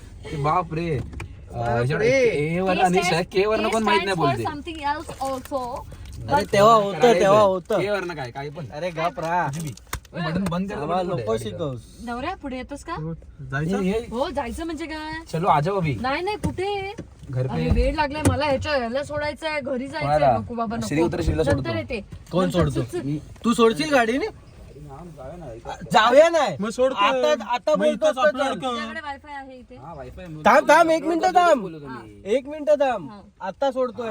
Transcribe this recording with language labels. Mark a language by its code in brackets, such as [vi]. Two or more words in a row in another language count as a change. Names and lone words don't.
[mr] ते बाप रे ए वरनं आणि के वरनं कोण माहित नाही बोलते [en] something else also. [mr] अरे तेव्हा होतं के वरनं काय काही पण अरे गप रा बटन बंद आम्हाला नको शिकवस. नवऱ्या पुढे येतोस का? कर हो जायचं म्हणजे काय? [hi] चलो आजा अभी [mr] नाही कुठे [hi] घर पे [mr] अरे वेळ लागलाय मला ह्याला सोडायचंय घरी जायचंय. कोणाला? नको बाबा नको. श्री उतर श्रीला सोडतो. नंतर येते. कोण नंतर सोडतो? चुक- चुक- तू सोडशील गाडीने जाऊया नाही मग सोडतोय. आता मग इथंच बोलतोस तर upload चल. कर. तुझ्याकडे वायफाय आहे इथे. थांब 1 मिनिट थांब 1 मिनिट थांब आता सोडतोय